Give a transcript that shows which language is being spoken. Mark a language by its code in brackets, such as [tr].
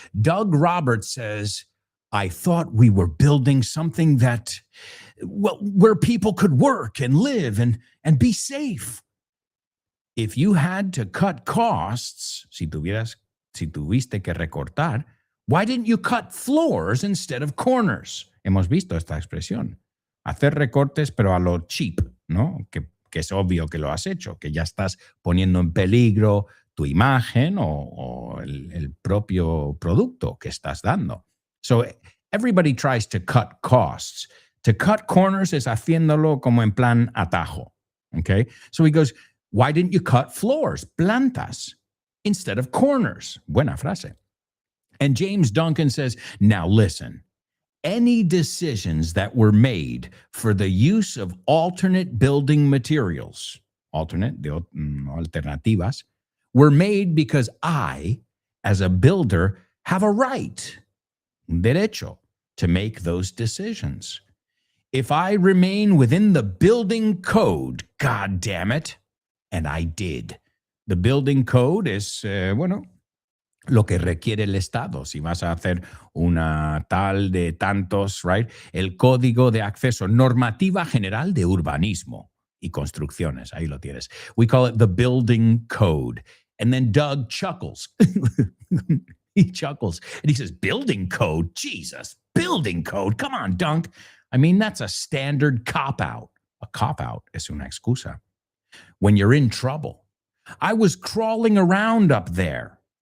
[en] Doug Roberts says, I thought we were building something that, well, where people could work and live and be safe. If you had to cut costs, [es] si tuviste que recortar, [en] why didn't you cut floors instead of corners? [es] Hemos visto esta expresión. Hacer recortes, pero a lo cheap, ¿no? Que es obvio que lo has hecho, que ya estás poniendo en peligro tu imagen o el propio producto que estás dando. [en] So everybody tries to cut costs. To cut corners is haciéndolo como en plan atajo. Okay? So he goes, why didn't you cut floors, plantas, instead of corners? [es] Buena frase. [en] And James Duncan says, now listen, any decisions that were made for the use of alternate building materials, alternativas, were made because I, as a builder, have a right, derecho, to make those decisions. If I remain within the building code, God damn it, and I did. The building code [es] es, lo que requiere el Estado. Si vas a hacer una tal de tantos, [en] right? [es] El Código de Acceso, Normativa General de Urbanismo y Construcciones. Ahí lo tienes. [en] We call it the building code. And then Doug chuckles. He chuckles and he says, building code? Jesus, building code? Come on, Dunk. I mean, that's a standard cop-out. A cop-out [es] es una excusa. [en] When you're in trouble. I was crawling around up there.